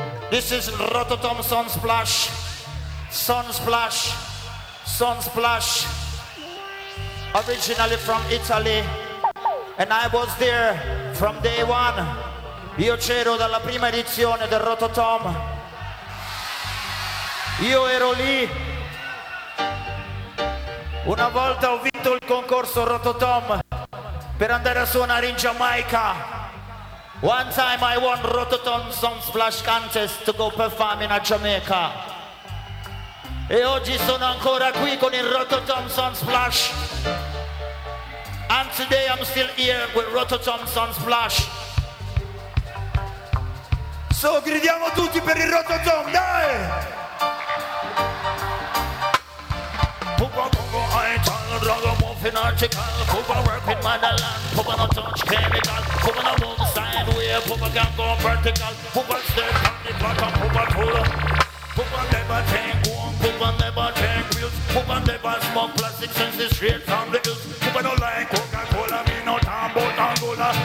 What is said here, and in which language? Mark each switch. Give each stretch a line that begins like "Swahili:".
English: This is Rototom Sunsplash. Sunsplash. Sunsplash. Originally from Italy. And I was there from day one.
Italian: Io c'ero dalla prima edizione del Rototom. Io ero lì. Una volta ho vinto il concorso Rototom per andare a suonare in Giamaica.
English: One time I won Rototom Sunsplash contest to go perform in Jamaica.
Italian: E oggi sono ancora qui con il Rototom Sunsplash.
English: And today I'm still here with Rototom Sunsplash.
Italian: So gridiamo tutti per il Rototom, dai!
English: Working article, Cooper working motherland, Cooper no touch chemical, Cooper no move sideways, Cooper can go vertical, Cooper stay on the bottom, Cooper cool, Cooper never take one, Cooper never take wheels, Cooper never smoke plastic since it's straight from the hills, Cooper no like Coca-Cola, me no tambo tangola,